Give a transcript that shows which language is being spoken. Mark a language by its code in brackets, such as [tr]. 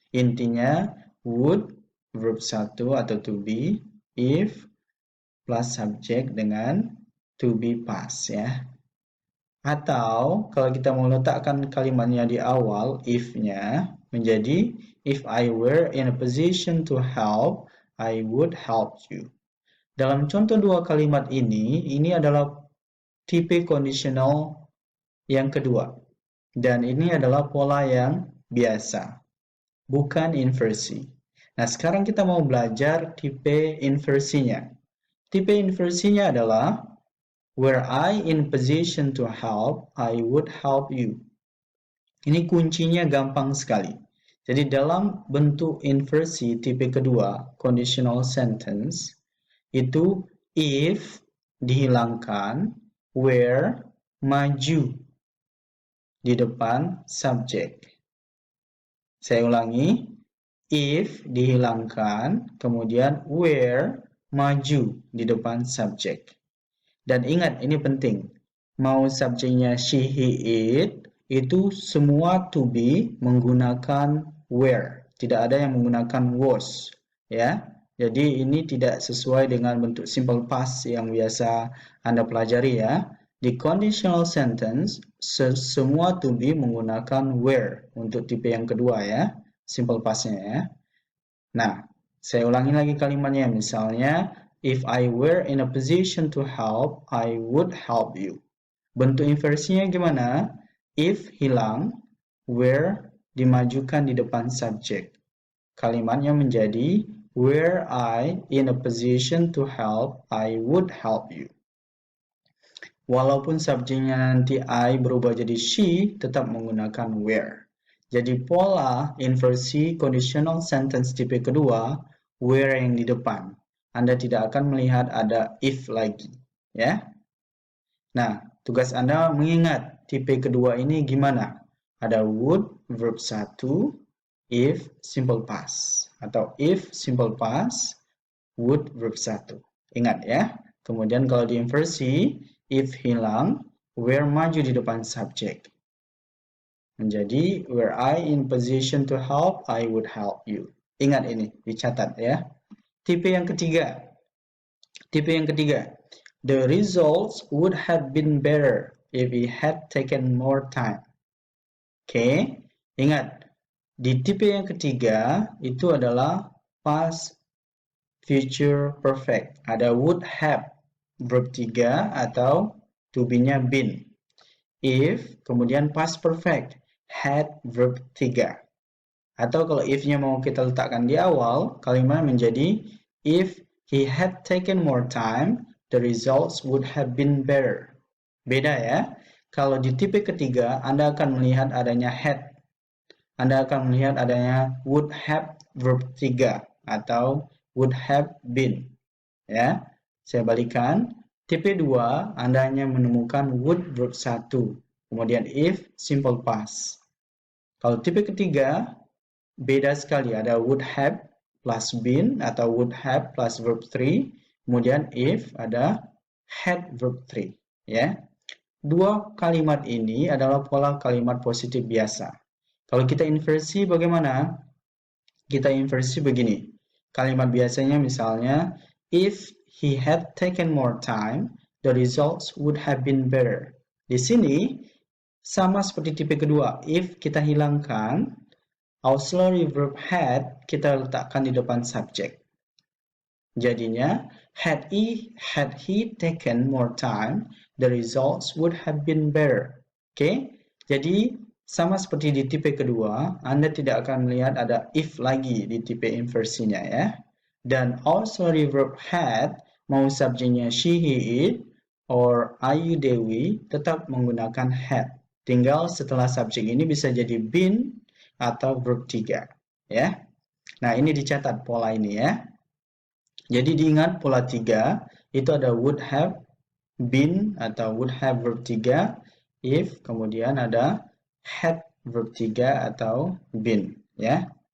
[id] Intinya would, verb 1 atau to be, if plus subject dengan to be past ya. Atau kalau kita mau letakkan kalimatnya di awal, if-nya menjadi [en] if I were in a position to help, I would help you. [id] Dalam contoh dua kalimat ini adalah tipe conditional yang kedua. Dan ini adalah pola yang biasa, bukan inversi. Nah, sekarang kita mau belajar tipe inversinya. Tipe inversinya adalah [en] were I in position to help, I would help you. [id] Ini kuncinya gampang sekali. Jadi dalam bentuk inversi tipe kedua, conditional sentence, itu if dihilangkan, where maju di depan subjek. Saya ulangi, if dihilangkan, kemudian where maju di depan subjek. Dan ingat, ini penting. Mau subjeknya she, he, it, itu semua to be menggunakan where. Tidak ada yang menggunakan was. Ya, jadi ini tidak sesuai dengan bentuk simple past yang biasa Anda pelajari ya. Di conditional sentence, semua to be menggunakan where untuk tipe yang kedua ya, simple past-nya ya. Nah, saya ulangi lagi kalimatnya, misalnya, [en] if I were in a position to help, I would help you. [id] Bentuk inversinya gimana? If hilang, where dimajukan di depan subjek. Kalimatnya menjadi, [en] were I in a position to help, I would help you. [id] Walaupun subjeknya nanti I berubah jadi she, tetap menggunakan where. Jadi pola inversi conditional sentence tipe kedua, where yang di depan. Anda tidak akan melihat ada if lagi. Ya. Nah, tugas Anda mengingat tipe kedua ini gimana? Ada would, verb 1, if, simple past. Atau if, simple past, would, verb 1. Ingat ya. Kemudian kalau diinversi, if hilang, where maju di depan subjek. Menjadi, [en] were I in position to help, I would help you. [id] Ingat ini, dicatat ya. Tipe yang ketiga. [en] The results would have been better if we had taken more time. [id] Oke, ingat. Di tipe yang ketiga, itu adalah past future perfect. Ada would have, verb 3 atau to be-nya been. If, kemudian past perfect, had, verb 3. Atau kalau if-nya mau kita letakkan di awal, kalimat menjadi [en] if he had taken more time, the results would have been better. [id] Beda ya. Kalau di tipe ketiga, Anda akan melihat adanya had. Anda akan melihat adanya would have, verb 3 atau would have been. Ya, saya balikan. Tipe 2, Anda hanya menemukan would, verb 1. Kemudian if, simple past. Kalau tipe ketiga, beda sekali. Ada would have plus been atau would have plus verb 3. Kemudian if, ada had, verb 3. Ya. Dua kalimat ini adalah pola kalimat positif biasa. Kalau kita inversi bagaimana? Kita inversi begini. Kalimat biasanya misalnya, [en] if he had taken more time, the results would have been better. [id] Di sini, sama seperti tipe kedua. If kita hilangkan, auxiliary verb had kita letakkan di depan subjek. Jadinya, [en] had he taken more time, the results would have been better. [id] Oke, jadi sama seperti di tipe kedua, Anda tidak akan melihat ada if lagi di tipe inversinya ya. Dan auxiliary verb had, mau subjeknya she, he, it, or Ayu, Dewi, tetap menggunakan had. Tinggal setelah subjek ini bisa jadi been atau verb 3. Ya. Nah, ini dicatat pola ini ya. Jadi diingat pola 3 itu ada would have been atau would have verb 3, if, kemudian ada had verb 3 atau been ya.